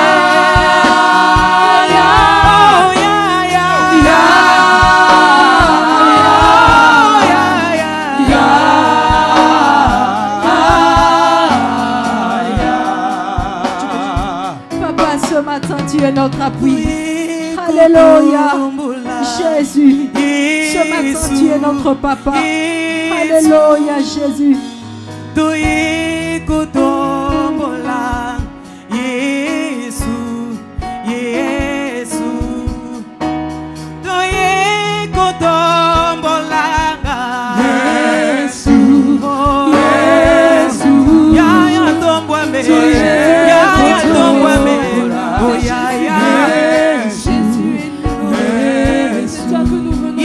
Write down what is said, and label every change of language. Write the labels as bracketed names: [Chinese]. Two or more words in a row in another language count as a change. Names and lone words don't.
[French] Papa, ce matin, tu es notre appui. Alléluia. Jésus, ce matin, tu es notre papa. Alléluia, Jésus. [Lingala] Kutombola Yesu Yesu Toye kutombola Yesu Yesu Ya ya tombwa me Ya ya tombwa me Oh ya ya [French] Jésus est nous. C'est toi que nous venons.